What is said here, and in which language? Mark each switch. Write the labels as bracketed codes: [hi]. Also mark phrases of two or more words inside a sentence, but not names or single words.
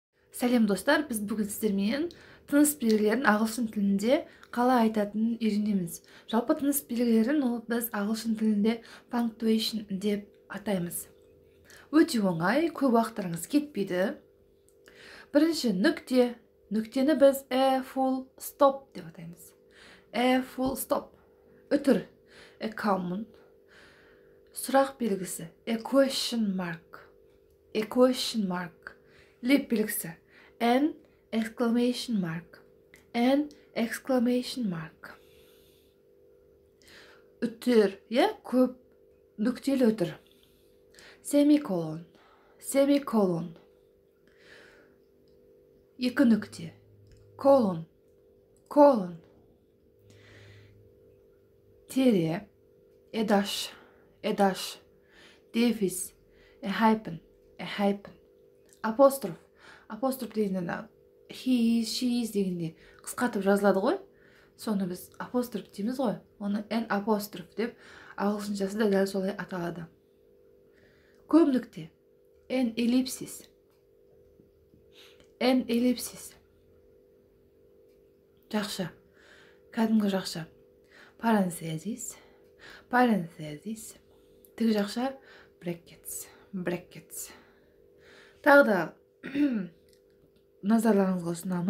[kk] Сәлем достар, біз бүгін сіздермен тыныс белгілерін ағылшын тілінде қалай айтатынын үйренеміз. Жалпы тыныс белгілерін біз ағылшын тілінде punctuation деп атаймыз. Өте оңай, көп уақыттарыңыз кетпейді. Бірінші нүкте. Нүктені біз [en] a full stop [kk] деп атаймыз. [en] A full stop. Үтір. A comma. [kk] Сұрақ белгісі. [en] A question mark. A question mark. [kk] Леп белгісі. [en] An exclamation mark. An exclamation mark. [kk] Үтір, көп нүктелі үтір. [en] Semicolon. Semicolon. [kk] Екі нүкте. [en] Colon. Colon. Тире. A dash. A dash. Дефис. A hyphen. A hyphen. [kk] Апостроф. Апостроф дегенде [en] he, she [kk] дегенде қысқартып жазылады ғой. Соны біз апостроф дейміз ғой. Оны an апостроф деп ағылшыншасы да дәл солай аталады. Көп нүкте. [en] An ellipsis. An ellipsis. [kk] Жақша. Кәдімгі жақша. [en] Parenthesis. Parenthesis. [kk] Тік жақша. [en] Brackets. Brackets. [kk] Тағы да назарларыңызға ұсынамын.